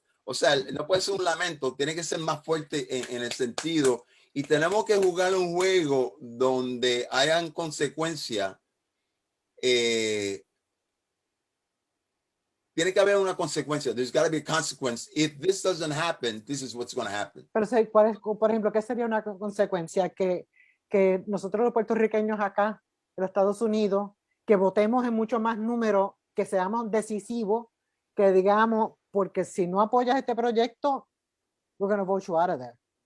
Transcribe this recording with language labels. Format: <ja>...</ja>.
<es>O sea, no puede ser un lamento, tiene que ser más fuerte en el sentido. Y tenemos que jugar un juego donde hayan consecuencias. Tiene que haber una consecuencia.</es> <en>There's got to be a consequence. If this doesn't happen, this is what's going to happen.</en> <es>Pero, ¿cuál es, por ejemplo, qué sería una consecuencia? Que nosotros los puertorriqueños acá, en los Estados Unidos, que votemos en mucho más número, que seamos decisivos, que digamos, porque si no apoyas este proyecto,</es> <en>we're going to vote you out of there.</en>